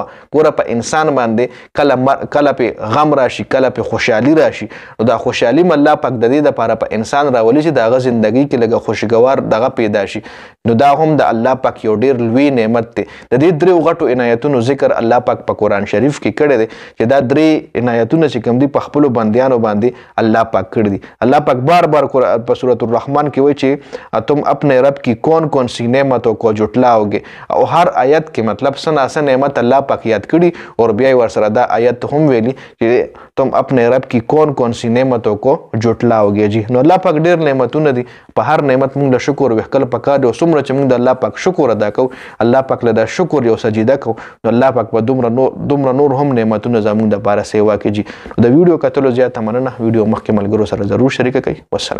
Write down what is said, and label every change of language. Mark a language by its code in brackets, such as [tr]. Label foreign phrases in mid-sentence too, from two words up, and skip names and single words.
[ps] ګوره په انسان باندې کله پې غم راشي کله پې خوشحالي راشي نو دا خوشحالي م الله پاک د دې دپاره په انسان راولي چې د هغه زندګۍ کې لږه خوشګوار دغه پیدا شي. نو دا هم د الله پاک یو ډېر لوی نعمت دی. د دې دریو غټو عنایتونو ذکر الله پاک په قرآن شریف کې کړی دی چې دا درې عنایتونه چې کوم دي په خپلو بندیانو باندې الله پاک کړي دي. الله پاک بار په سورۃ الرحمن کې وایي چې [ur] تم اپنے رب کی کون سی نعمتوں کو جھٹلاؤگے. [ps] او هر آیت کې مطلب څه ناڅه نعمت الله پاک یاد کړي او بیا یې ورسره دا آیت هم ویلي چې [ur] تم اپنے رب کی کون سی نعمتوں کو جھٹلاؤگے [ps] جی. نو الله پاک ډېر نعمتونه دي. په هر نعمت موږ له شکر وکړل پکار دی او څومره چې موږ د الله پاک شکر ادا کوو الله پاک له دا شکر یو سجده کوو نو الله پاک په دومره نور هم نعمتونه زموږ دپاره سیوا کړي. د ویډیو کتلو زیاته مننه. ویډیو مخکې ملګرو سره ضرور شریکه کړئ.